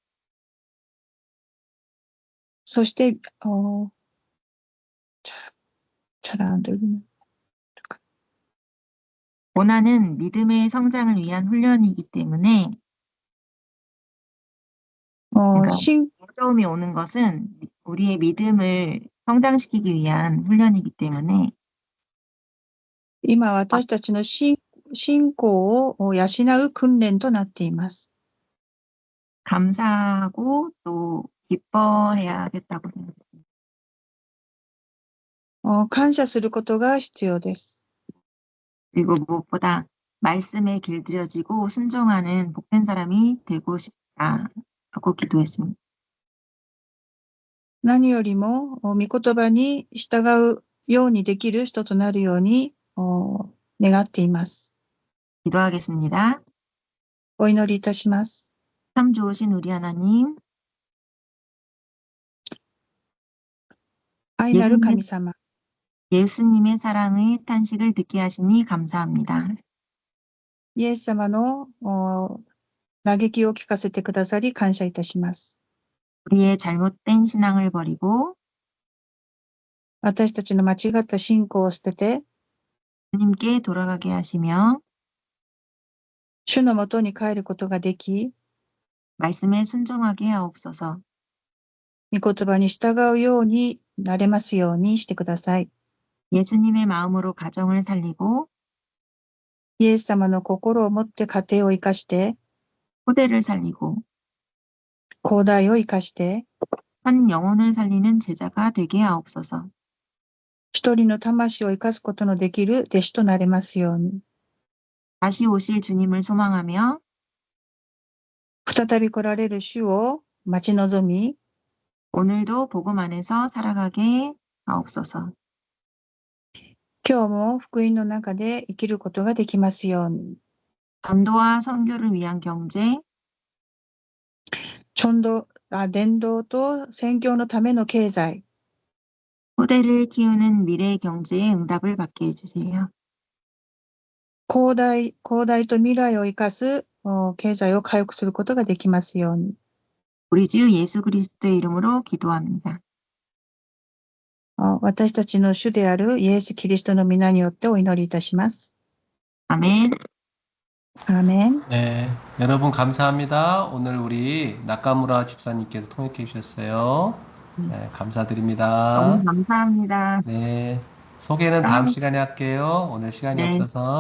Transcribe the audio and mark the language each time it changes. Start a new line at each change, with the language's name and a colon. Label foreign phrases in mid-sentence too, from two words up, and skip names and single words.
Korean: そして、잘 안 들리네. 고난은 믿음의 성장을 위한 훈련이기 때문에 그러니까 신 어려움이 오는 것은 우리의 믿음을 성장시키기 위한 훈련이기 때문에
Japanese: 今私たちの信仰を養う訓練となっています。
Korean: 감사하고 또 기뻐해야겠다고 생각합니다.
Japanese: 感謝することが必要です。
Korean: 그리고 무엇보다 말씀에 길들여지고 순종하는 복된 사람이 되고 싶다고 기도했습니다.
Japanese: 何よりも、御言葉に従うようにできる人となるように願っています。
Korean: 기도하겠습니다.
Japanese: お祈りいたします。
Korean: 참 좋으신 우리 하나님,
Japanese: 愛なる神様、
Korean: 예수님의 사랑의 탄식을 듣게 하시니 감사합니다.
Japanese: イエス様の嘆きを聞かせてくださり感謝いたします。
Korean: 우리의 잘못된 신앙을 버리고
Japanese: 私たちの間違った信仰を捨てて、
Korean: 주님께 돌아가게 하시며
Japanese: 主のもとに帰ることができ、
Korean: 말씀에 순종하게 하옵소서.
Japanese: 御言葉に従うようになれますようにしてください。
Korean: 예수님의 마음으로 가정을 살리고
Japanese: イエス様の心を持って家庭を生かして、
Korean: 후대를 살리고
Japanese: 後代を生かして、
Korean: 한 영혼을 살리는 제자가 되게 하옵소서.
Japanese: 一人の魂を生かすことのできる弟子となれますように。
Korean: 다시 오실 주님을 소망하며
Japanese: 再び来られる主を待ち望み、
Korean: 오늘도 복음 안에서 살아가게 하옵소서.
Japanese: 今日も福音の中で生きることができますように。
Korean: 전도와 선교를 위한 경제,
Japanese: 伝道と宣教のための経済、
Korean: 후대를 키우는 미래 경제의 응답을 받게 해주세요.
Japanese: 後代と未来を生かす経済を回復することができますように。
Korean: 우리 주 예수 그리스도의 이름으로 기도합니다.
Japanese: 私たちの主であるイエス・キリストの皆によってお祈りいたします。
Korean: 아멘. 아멘. 네, 여러분 감사합니다. 오늘 우리 나카무라 집사님께서 통역해 주셨어요. 네, 감사드립니다. 너무 감사합니다. 네, 소개는 다음 시간에 할게요. 오늘 시간이 네.